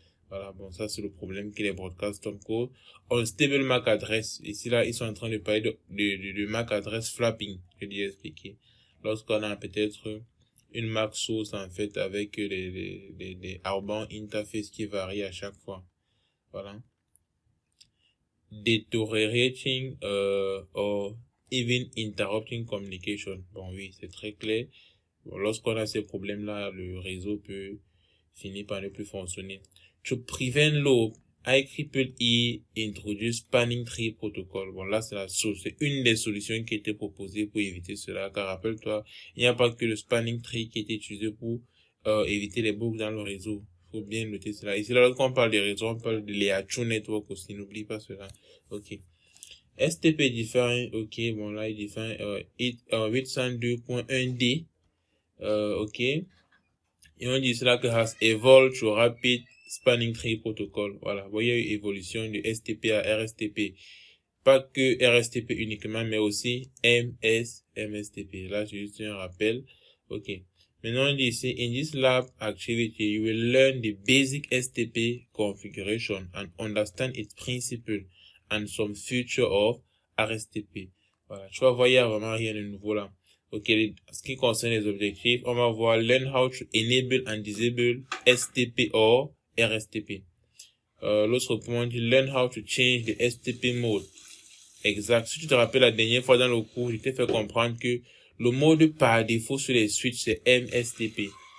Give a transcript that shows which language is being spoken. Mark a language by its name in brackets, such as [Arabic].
[French] Voilà, bon, ça, c'est le problème que les broadcasts code. [English] Unstable MAC address. [French] Ici, là, ils sont en train de parler de MAC address flapping, je l'ai expliqué. Lorsqu'on a peut-être une MAC source, en fait, avec les outbound interface qui varient à chaque fois. Voilà. [English] Deteriorating, or even interrupting communication. [French] Bon, oui, c'est très clair. Bon, lorsqu'on a ces problèmes-là, le réseau peut finir par ne plus fonctionner. [English] To prevent loop, IEEE introduce spanning tree protocol. [French] Bon, là, c'est une des solutions qui était proposée pour éviter cela. Car rappelle-toi, il n'y a pas que le spanning tree qui est utilisé pour éviter les boucles dans le réseau. Faut bien noter cela. Ici, là, lorsqu'on parle des réseaux, on parle de layer 2 network aussi. N'oublie pas cela. Ok. STP define, ok, bon, là, il define 802.1d. Ok. Et on dit cela que [English] has evolved to rapid spanning tree protocol. Voilà. [French] Vous voyez, il y a eu évolution de STP à RSTP. Pas que RSTP uniquement, mais aussi MSTP. Là, j'ai juste un rappel. Ok. Maintenant, on dit ici, [English] in this lab activity, you will learn the basic STP configuration and understand its principle and some feature of RSTP. [French] Voilà. Tu vas voir, il y a vraiment rien de nouveau là. Ok, ce qui concerne les objectifs, on va voir [English] learn how to enable and disable STP or RSTP. [French] L'autre point dit [English] learn how to change the STP mode. Exact. [French] Si tu te rappelles la dernière fois dans le cours, je t'ai fait comprendre que le mode par défaut sur les switches, c'est MSTP.